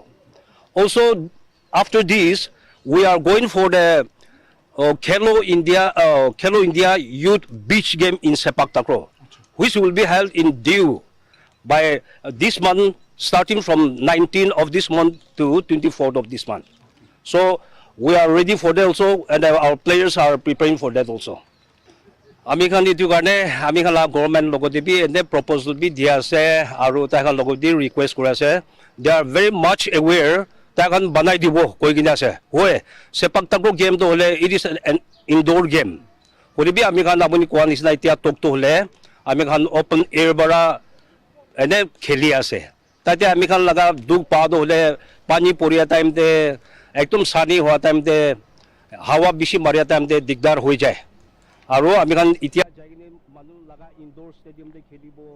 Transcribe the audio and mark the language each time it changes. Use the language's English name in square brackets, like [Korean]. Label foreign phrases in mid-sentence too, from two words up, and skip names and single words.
[English] Also, after this, we are going for the Khelo India Youth Beach Game in Sepak Takraw, which will be held in Diu by this month, starting from 19th of this month to 24th of this month. So we are ready for that also, and our players are preparing for that also. [Naga Pidgin] Ami kan itu karne ami kan la government logoti bi ene proposal bi dia ase aru ta kan logoti request kora ase. [English] They are very much aware [Naga Pidgin] ta kan banai dibo koi gina ase. Hoye sepak takraw game to hole [English] it is an indoor game. [Naga Pidgin] Hole bi ami kan aboni kuan isna itia tok to hole ami kan [English] open air [Naga Pidgin] bara ene kheli ase. Tate ami kan laga duk pa do hole pani poria time te ekdom sani hua time te hawa bishi maria time te digdar hoi jay. Aro ami kan itia jagine manu laga [English] indoor stadium [Naga Pidgin] te khelibo.